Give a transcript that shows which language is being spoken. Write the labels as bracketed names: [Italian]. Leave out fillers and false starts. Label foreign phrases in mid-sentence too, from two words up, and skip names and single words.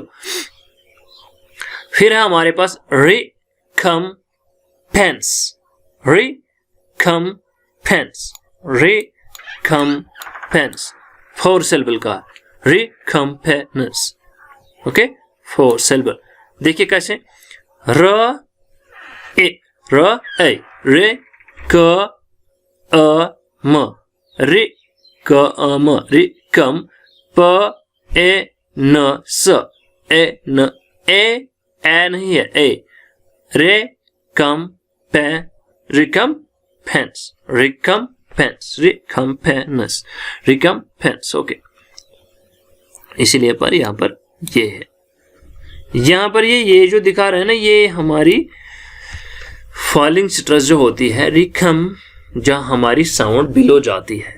[Hindi] फिर है हमारे पास recompense, recompense, recompense, 4 सिलेबल का, recompense, ओके, 4 सिलेबल। देखिए कैसे, र ए रे क म, रे क म, रे कम, प ए न स, ए न, ए नहीं है, ए रे कम पे, रिकम्पेंस, रिकम्पेंस, रिकम्पेंस, रिकम्पेंस, ओके। इसीलिए पर यहां पर ये है, यहां पर ये जो दिखा रहे हैं ना, ये हमारी [English] falling stress [Hindi] जो होती है, रिकम, जहां हमारी [English] sound below [Hindi] जाती है।